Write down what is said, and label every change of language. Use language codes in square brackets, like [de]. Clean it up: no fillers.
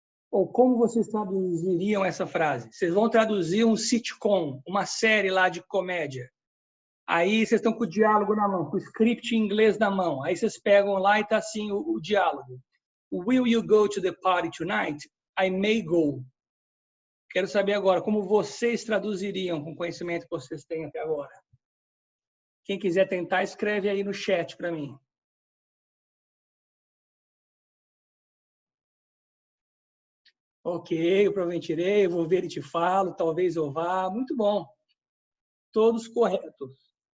[pt] Ou como vocês traduziriam essa frase? Vocês vão traduzir um sitcom, uma série lá de comédia. Aí vocês estão com o diálogo na mão, com o script em inglês na mão. Aí vocês pegam lá e tá assim o diálogo. [en] Will you go to the party tonight? I may go. [pt] Quero saber agora como vocês traduziriam com o conhecimento que vocês têm até agora. Quem quiser tentar, escreve aí no chat para mim. Ok, eu provavelmente irei, eu vou ver e te falo, talvez eu vá. Muito bom. Todos corretos.